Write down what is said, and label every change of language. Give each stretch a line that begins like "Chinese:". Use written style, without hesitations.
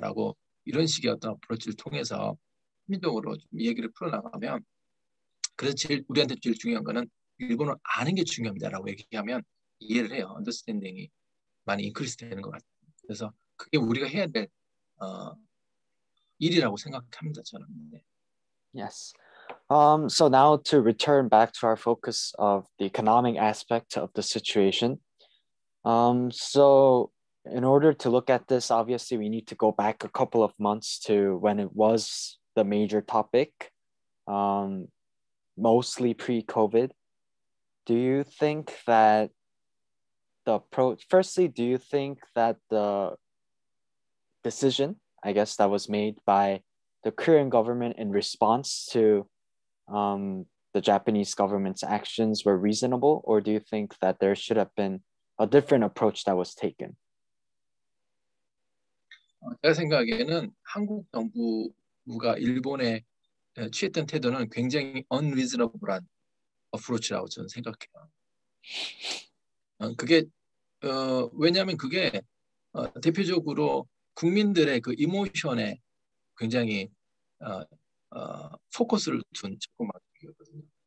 Korean: 라고 이런 식의 어떤 어프로치를 통해서 합리적으로 좀 얘기를 풀어나가면 그래서 우리한테 제일 중요한 거는 일본을 아는 게 중요합니다라고 얘기하면 이해를 해요. 언더스탠딩이 많이 인크리스 되는 것 같아요. 그래서 그게 우리가 해야 될 어, 일이라고 생각합니다. 저는. 네.
English: Yes. So now to return back to our focus of the economic aspect of the situation. So in order to look at this, obviously we need to go back a couple of months to when it was the major topic, mostly pre-COVID. Do you think that firstly, do you think that the decision, I guess, that was made by the Korean government in response to the Japanese government's actions were reasonable, or do you think that there should have been a different approach that was taken?
Korean: 제가 생각에는 한국 정부가 일본에 취했던 태도는 굉장히 unreasonable한 어프로치라고 저는 생각해요. 그게 왜냐하면 그게 대표적으로 국민들의 그 이모션에 굉장히 포커스를 둔 접근방식이거든요.